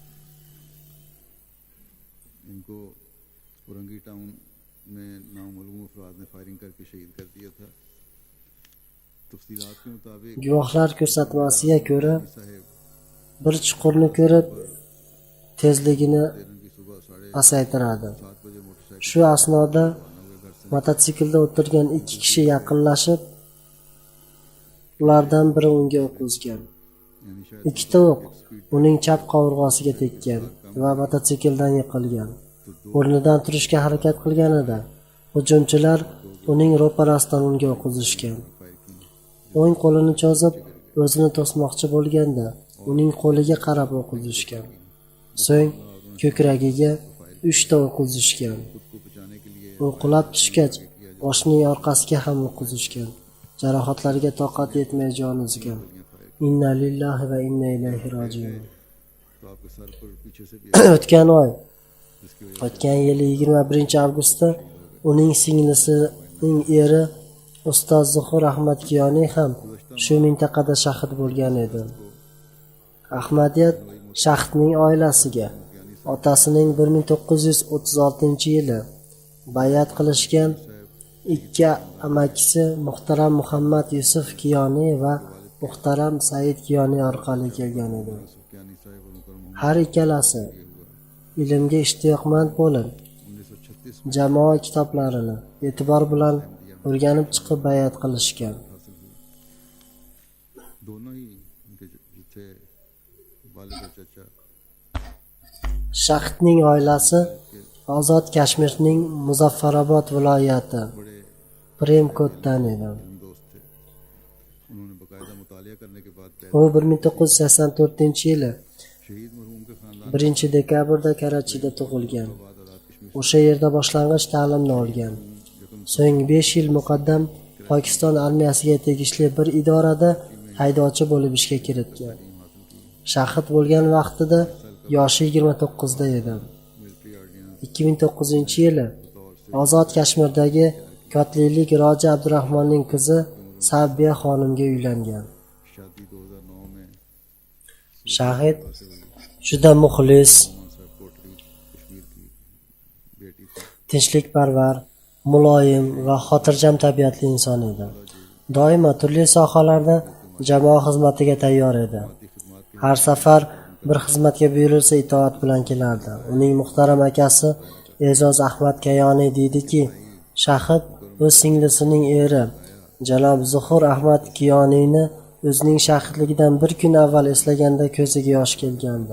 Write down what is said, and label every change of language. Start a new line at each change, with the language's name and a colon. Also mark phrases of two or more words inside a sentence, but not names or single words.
Urdu: ان کو اورنگی ٹاؤن میں نامعلوم افراد نے فائرنگ کر کے شہید کر دیا تھا. تفصیلات کے مطابق
Uzbek: Guvohlar ko'rsatmasiga ko'ra,
Urdu: साहेब
Uzbek: bir chuqurni ko'rib tezligini
Urdu: کی صبح
Uzbek: pasaytiradi.
Urdu: 7:30 بجے موٹرسائیکل
Uzbek: Shu asnoda mototsiklda o'tirgan ikki kishi yaqinlashib, ulardan biri unga o'q uzgan.
Urdu: یعنی شاید
Uzbek: Ikkita o'q uning chap qovurg'asiga tekkan va mototsikldan yiqilgan. O'rnidan turishga harakat qilganida hujumchilar uning ro'parasidan unga o'q uzishgan. O'ng qo'lini cho'zib o'zini to'smoqchi bo'lganda uning qo'liga qarab o'q uzishgan. So'ng ko'kragiga 3 ta o'q uzishgan.
Urdu: کو بچانے کے لیے
Uzbek: U qulab tushgach, boshining orqasiga ham o'q uzishgan. Jarohatlarga toqat yetmay jon uzgan.
Arabic: إنا لله وإنا إليه راجعون.
Urdu: تو آپ کے سر پر پیچھے سے بھی
Uzbek: O'tgan oy,
Urdu: جس کی وجہ
Uzbek: o'tgan yili 21 avgustda uning singlisining eri Ustoz Zuhur Ahmad Kiyoniy ham shu mintaqada shahid bo'lgan edi. Ahmadiyat shahidning oilasiga otasining 1936-yili bay'at qilishgan ikki amakisi muhtaram Muhammad Yusuf Kiyoniy va muhtaram Said Kiyoniy orqali kelgan edi. Har ikkalasi ilmga ishtiyoqmand bo'lib, jamoa kitoblarini e'tibor bilan o'rganib chiqib bay'at qilishgan.
Urdu: دونوں ہی ان کے جو تھے والد اور چچا
Uzbek: Shahidning oilasi Ozod Kashmirning Muzaffarobod viloyati Premkotdan edi.
Urdu: دوست تھے. انہوں نے باقاعدہ مطالعہ کرنے کے بعد
Uzbek: U 1984-yili
Urdu: شہید مرحوم کے خاندان
Uzbek: 1-dekabrda Karachida tug'ilgan. O'sha yerda boshlang'ich ta'limni olgan. So'ng 5 yil muqaddam Pokiston armiyasiga tegishli bir idorada haydovchi bo'lib ishga kiritgan. Shahid bo'lgan vaqtida yoshi 29 da edi. 2009-yili Ozod Kashmirdagi kotlilik Roja Abdurahmonning qizi Sabbiya xonimga uylangan.
Urdu: شادی 2009 میں
Uzbek: Shahid juda muxlis,
Urdu: کوٹلی کشمیر کی بیٹی تھی.
Uzbek: tinchlikparvar, muloyim va xotirjam tabiatli inson edi. Doimo turli sohalarda jamoa xizmatiga tayyor edi. Har safar bir xizmatga buyurilsa itoat bilan kelardi. Uning muhtaram akasi E'zoz Ahmad Kayoniy deydiki, shahid o'z singlisining eri janob Zuhur Ahmad Kiyoniyni o'zining shahidligidan bir kun avval eslaganda ko'ziga yosh kelgandi.